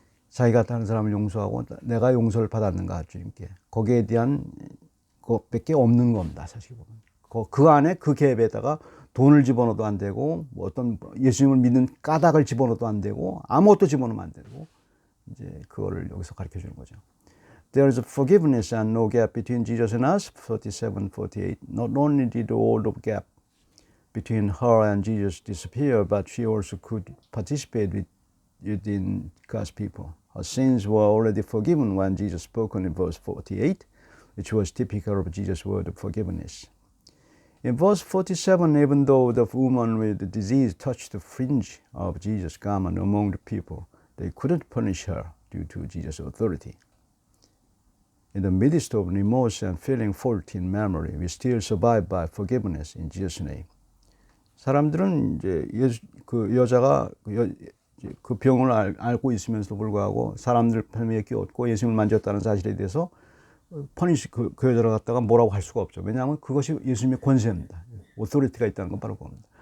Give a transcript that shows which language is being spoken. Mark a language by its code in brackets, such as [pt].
[ko] 자기가 다른 사람을 용서하고 내가 용서를 받았는가, 주님께. 거기에 대한 것밖에 없는 겁니다, 사실 보면. 그 안에 그 갭에다가 돈을 집어넣어도 안 되고, 뭐 어떤 예수님을 믿는 까닭을 집어넣어도 안 되고, 아무것도 집어넣으면 안 되고, 이제 그거를 여기서 가르쳐 주는 거죠. [en] There is a forgiveness and no gap between Jesus and us, 47, 48. Not only did the world of gap between her and Jesus disappear, but she also could participate within God's people. Her sins were already forgiven when Jesus spoke in verse 48, which was typical of Jesus' word of forgiveness. In verse 47, even though the woman with the disease touched the fringe of Jesus' garment among the people, they couldn't punish her due to Jesus' authority. In the midst of remorse and feeling fault in memory, we still survive by forgiveness in Jesus' name. [ko] 사람들은 이제 그 여자가 그 병을 알고 있으면서도 불구하고 사람들 편에 끼었고 예수님을 만졌다는 사실에 대해서 그 여자를 갖다가 뭐라고 할 수가 없죠. 왜냐하면 그것이 예수님의 권세입니다. 오토리티가 있다는 건 바로 그겁니다.